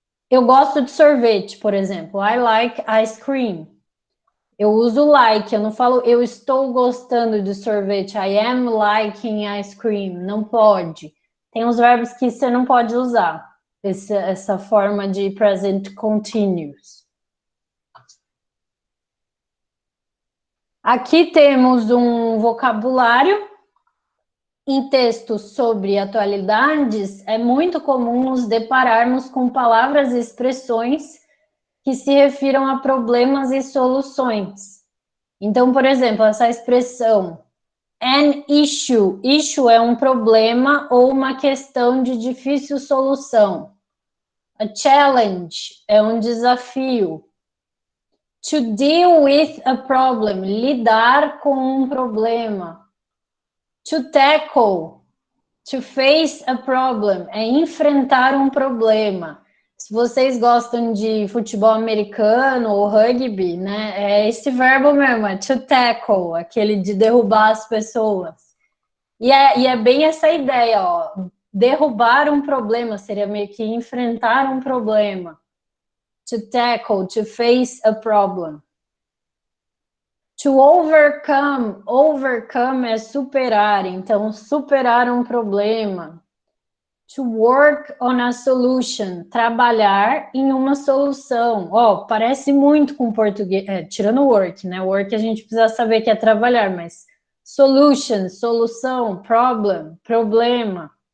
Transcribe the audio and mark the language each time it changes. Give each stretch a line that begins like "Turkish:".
Portuguese: eu gosto de sorvete, por exemplo.
English: I like ice cream.
Portuguese: Eu uso like, eu não falo eu estou gostando de sorvete.
English: I am liking ice cream.
Portuguese: Não pode. Tem uns verbos que você não pode usar. Essa forma de present continuous. Aqui temos um vocabulário. Em textos sobre atualidades, é muito comum nos depararmos com palavras e expressões que se refiram a problemas e soluções. Então, por exemplo, essa expressão an issue. Issue é um problema ou uma questão de difícil solução. A challenge é um desafio.
English: To deal with a problem.
Portuguese: Lidar com um problema.
English: To tackle. To face a problem.
Portuguese: É enfrentar um problema. Se vocês gostam de futebol americano ou rugby, né? É esse verbo mesmo, é to tackle, aquele de derrubar as pessoas. E é bem essa ideia, ó. Derrubar um problema seria meio que enfrentar um problema.
English: To tackle, to face a problem. To overcome.
Portuguese: Overcome é superar, então superar um problema.
English: To work on a solution,
Portuguese: trabalhar em uma solução. Ó, parece muito com português, tirando work, né? Work a gente precisa saber que é trabalhar, mas solution, solução, problem, problema.